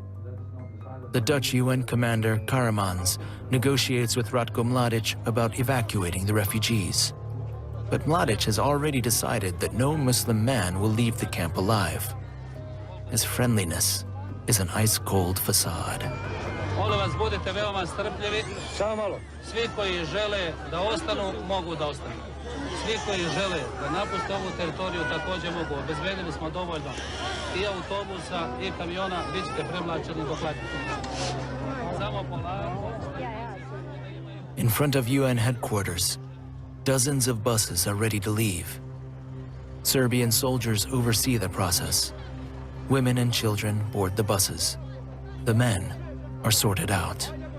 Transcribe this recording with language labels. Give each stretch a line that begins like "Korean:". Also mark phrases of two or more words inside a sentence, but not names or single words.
English: The Dutch UN commander, Karamans, negotiates with Ratko Mladic about evacuating the refugees. But Mladic has already decided that no Muslim man will leave the camp alive. His friendliness is an ice-cold facade.
Serbian: Molim vas, budite veoma strpljivi. Svi koji žele da ostanu, mogu da ostanu. Svi koji žele da napuste ovu teritoriju također mogu. Obezbedili smo dovoljno i autobusa i kamiona, bit ćete premlačeni do Hladnjaka. Samo polako.
English: In front of UN headquarters, dozens of buses are ready to leave. Serbian soldiers oversee the process. Women and children board the buses. The men are sorted out.